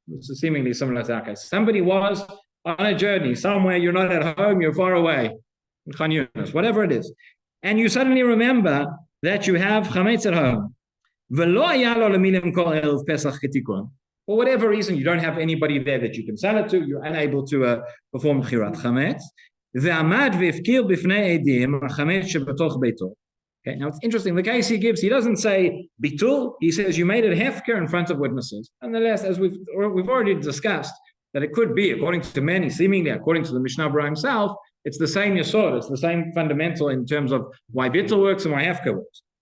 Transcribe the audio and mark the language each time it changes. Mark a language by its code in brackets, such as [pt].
[en] This is seemingly similar to our case. Somebody was on a journey somewhere, you're not at home, you're far away, in Khan Yunis, whatever it is, and you suddenly remember that you have chametz at home. [he] V'lo haya lo lemי למכור ערב Pesach כתיקון. [en] For whatever reason, you don't have anybody there that you can sell it to, you're unable to perform chirat chametz. [he] ועמד והפקיר בפני עדים החמץ שבתוך ביתו. [en] Okay, now it's interesting. The case he gives, he doesn't say bitul. He says you made it hefker in front of witnesses. Nonetheless, as we've already discussed, that it could be, according to many, seemingly according to the Mishnah Berurah himself, it's the same yesod, it's the same fundamental in terms of why bitul works and why hefker works.